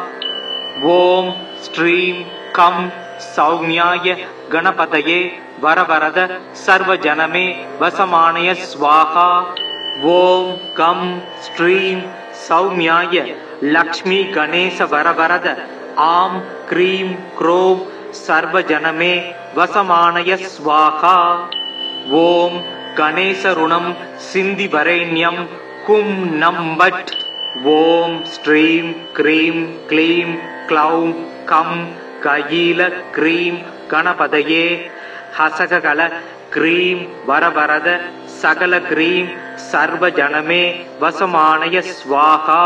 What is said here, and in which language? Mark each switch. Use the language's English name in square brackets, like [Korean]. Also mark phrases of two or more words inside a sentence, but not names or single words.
[Sanskrit] ओम श्रीं कं सौम्याय गणपतये वरवरद सर्वजनमे वसमानय स्वाहा। ओम कं श्रीं सौम्याय लक्ष्मी गणेश वरवरद आं क्रीं क्रों सर्वजनमे वसमानय स्वाहा। ओम गणेशरुणम् सिन्धि वरेण्यम् कुम् नम् फट् ओम् श्रीम् क्रीम् क्लीम् क्लौम् कम् कयील क्रीम् गणपतये हसकल क्रीम् वरवरद सकल क्रीम् सर्व जनमे वशमानय स्वाहा.